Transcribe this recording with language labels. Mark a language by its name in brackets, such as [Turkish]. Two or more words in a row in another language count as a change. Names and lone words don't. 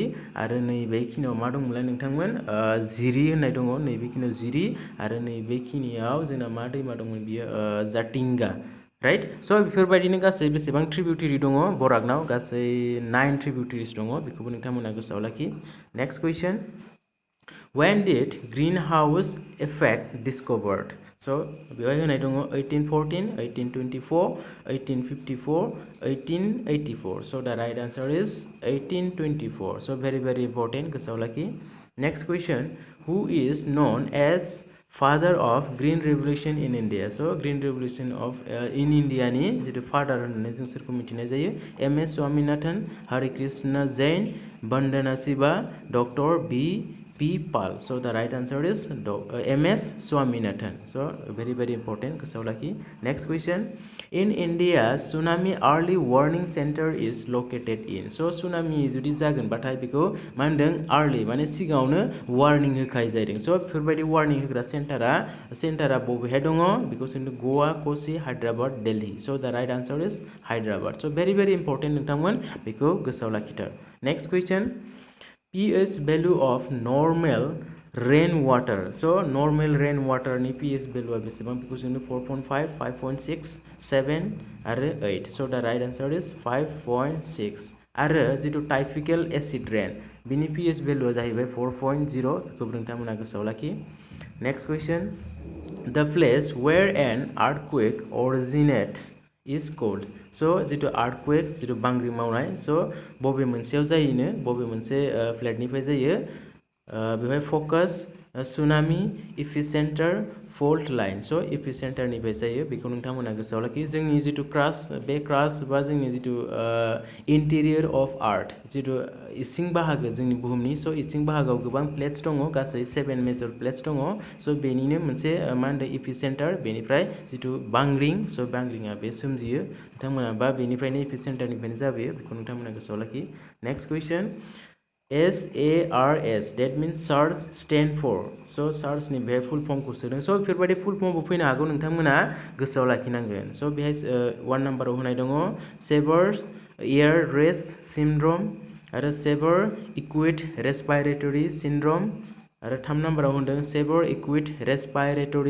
[Bodo] आरो नैबेखिनियाव मा दंमोनलाय नोंथांमोन? जिरि होननाय दङ, नैबेखिनियाव जिरि। आरो नैबेखिनियाव जोंना मा दैमा दंमोन? बियो जाटिंगा। [English] right so' [Bodo] बेफोरबायदिनो गासै बेसेबां ट्रिबिउटारि दङ बराकनाव गासै 9 ट्रिबिउटारिस दङ बेखौबो नोंथांमोना गोसोआव लाखि [English] next question When did greenhouse effect discovered? [Bodo] So बेवहाय होनाय दङ 1814, 1824, 1854, 1884. [English] So the right answer is 1824. So very important [Bodo] गोसोआव लाखि. [English] Next question, who is known as father of green revolution in India? So green revolution of in India [Bodo] नि जितु father होननानै जों सोरखौ मिथिनाय जायो M.S. स्वामीनाथन, हरे कृष्ण जैन, वंदना शिवा, डॉक्टर B.P. Pal. [English] So the right answer is M.S. Swaminathan. So very important [Bodo] गोसोआव लाखि. [English] Next question, in India tsunami early warning center is located in. So tsunami [Bodo] जुदि जागोन बाथाय बेखौ मा होनदों early माने सिगाङावनो warning होखाय जादों. So बेफोरबायदि warning होग्रा सेन्टारा बबेहाय दङ बेखौ जों गोवा, कोची, हायद्राबाद, दिल्ली. [English] So the right answer is Hyderabad. So very important [Bodo] नोंथांमोन बेखौ गोसोआव लाखिथार. [English] Next question, pH value of normal rainwater. So normal rainwater नि pH value [Bodo] बेसेबां बेखौ जोंनो [English] 4.5, 5.6, 7 आरो 8. So the right answer is 5.6. [Bodo] आरो जितु [English] typical acid rain [Bodo] बिनि [English] pH value [Bodo] जाहैबाय 4.0 बेखौ नोंथांमोना गोसोआव लाखि. [English] Next question, the place where an earthquake originates is called. [Bodo] So जितु earthquake जितु बांग्रि मावनाय so बबे मोनसेयाव जायोनो बबे मोनसे प्लेटनिफ्राय जायो बेवहाय फकास [English] tsunami epicenter fault line so [Bodo] एपिसेन्टारनिफ्राय जायो बेखौ नोंथांमोना गोसोआव लाखि जोंनि जितु क्रास्ट बे क्रास्ट बा जोंनि जितु [English] interior of earth [Bodo] जितु इसिं बाहागो जोंनि बुहुमनि so इसिं बाहागोआव गोबां प्लेट्स दङ गासै 7 [English] major plates [Bodo] दङ so बेनिनो मोनसे मा होनदों एपिसेन्टार बेनिफ्राय जितु बांग्रिं so बांग्रिङा बे सोमजियो नोंथांमोना बा बेनिफ्रायनो एपिसेन्टारनिफ्रायनो जाबोयो बेखौ नोंथांमोना गोसोआव लाखि [English] next question SARS that means SARS stand for so SARS [Bodo] नि बे फुल फर्मखौ सोदों so बेफोरबायदि फुल फर्मबो फैनो हागौ नोंथांमोना गोसोआव लाखिनांगोन so बेहाय 1 नाम्बाराव होनाय दङ [English] severe air rest syndrome [Bodo] आरो [English] severe acute respiratory syndrome [Bodo] आरो 3 नाम्बाराव होनदों [English] severe acute respiratory